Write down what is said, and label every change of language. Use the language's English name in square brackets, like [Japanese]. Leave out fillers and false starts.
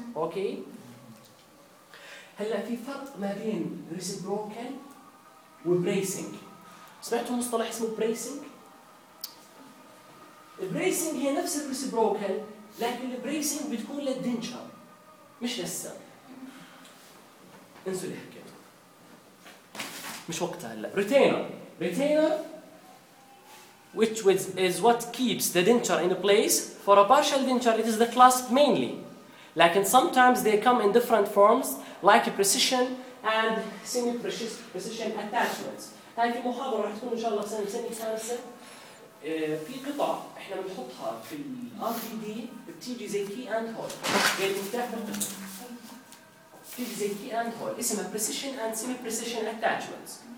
[Arabic] اوكي، هلا في فرق ما بين ريسيبروكال وبريسنج. سمعتوا مصطلح اسمه بريسنج؟ البريسنج هي نفس الريسيبروكال، لكن البريسنج بتكون للدنشر مش للسن. انسوا اللي حكيته، مش وقتها هلا. [English] Retainer which is what keeps the denture in place. For a partial denture, it is the clasp mainly. لكن sometimes they come in different forms like a precision and semi-precision attachments. [Arabic] هاي في محاضرة راح تكون إن شاء الله سنة سنة خامسة. في قطع إحنا بنحطها في RGD بتيجي زي key and hole. يعني مفتاح في زي key and hole اسمها precision and semi-precision attachments.